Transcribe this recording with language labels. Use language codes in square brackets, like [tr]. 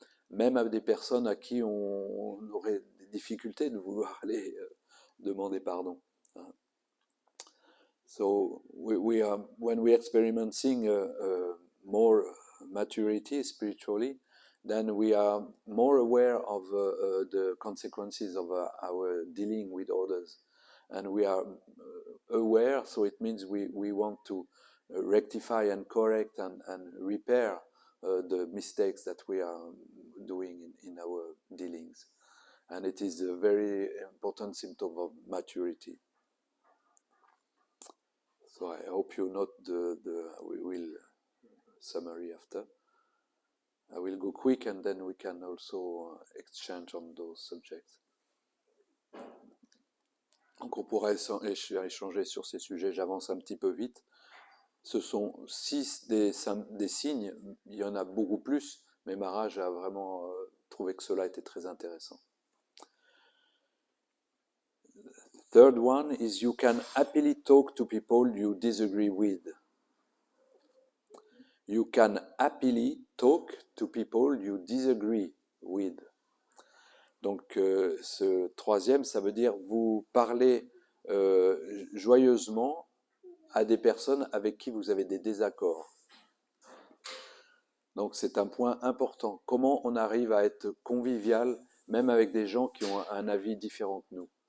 [fr] Même à des personnes à qui on aurait des difficultés de vouloir aller demander pardon. [en] So when we experiencing more maturity spiritually, then we are more aware of the consequences of our dealing with others, and we are aware. So it means we want to rectify and correct and repair the mistakes that we are doing in our dealings, and it is a very important symptom of maturity. So I hope you note we will summary after. I will go quick and then we can also exchange on those subjects. [fr] Donc on pourra échanger sur ces sujets, j'avance un petit peu vite. Ce sont 6 des signes, il y en a beaucoup plus, mais Maharaj a vraiment trouvé que cela était très intéressant. [en] Third one is you can happily talk to people you disagree with. You can happily talk to people you disagree with. [fr] Donc ce troisième, ça veut dire vous parlez joyeusement à des personnes avec qui vous avez des désaccords. Donc c'est un point important. Comment on arrive à être convivial, même avec des gens qui ont un avis différent que nous.